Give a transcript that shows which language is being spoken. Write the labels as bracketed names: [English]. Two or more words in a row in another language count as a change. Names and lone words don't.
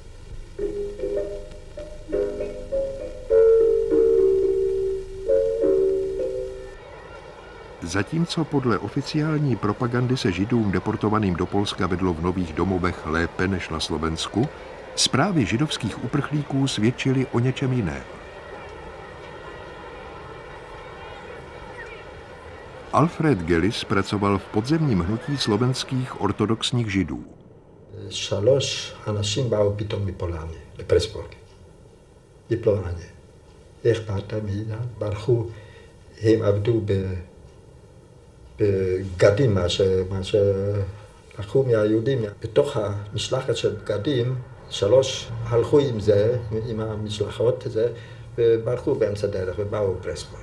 [Czech] Zatímco podle oficiální propagandy se Židům deportovaným do Polska vedlo v nových domovech lépe než na Slovensku, zprávy židovských uprchlíků svědčily o něčem jiném. Alfred Gelis pracoval v podzemním hnutí slovenských ortodoxních židů. [Hebrew] 3 אנשים באו פתאום מפולניה, לפרסבורג. לפולניה. איך באת מאיראן? ברחו, הם עבדו בגדים, מה שלקחו מהיהודים. בתוך המשלחת של בגדים, 3 הלכו עם זה, עם המשלחות הזה, וברחו באמצע דרך ובאו לפרסבורג.